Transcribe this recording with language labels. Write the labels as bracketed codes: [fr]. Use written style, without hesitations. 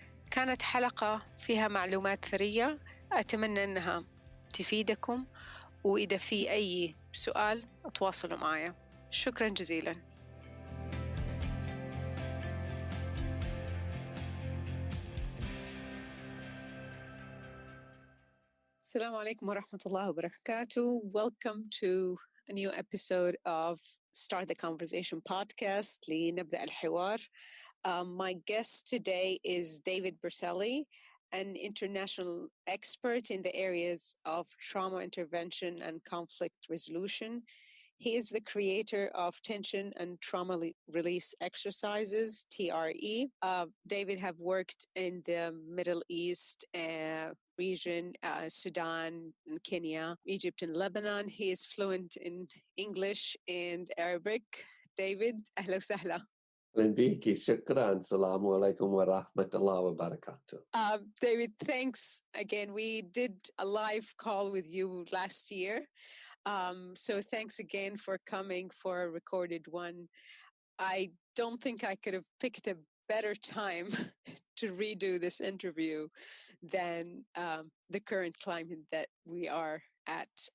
[ar] كانت حلقة فيها معلومات ثرية، أتمنى أنها تفيدكم، وإذا في أي سؤال تواصلوا معايا. شكرا جزيلا. السلام عليكم ورحمة الله وبركاته. [en] Welcome to a new episode of Start the Conversation podcast [ar] لنبدأ الحوار. [en] My guest today is David Berceli, an international expert in the areas of trauma intervention and conflict resolution. He is the creator of Tension and Trauma Release Exercises, TRE. David have worked in the Middle East region, Sudan and Kenya, Egypt and Lebanon. He is fluent in English and Arabic. David, [ar] أهلا وسهلا. بيكي شكرا. السلام عليكم ورحمة الله وبركاته. [en] David, thanks again. We did a live call with you last year. So thanks again for coming for a recorded one. I don't think I could have picked a better time to redo this interview than the current climate that we are at.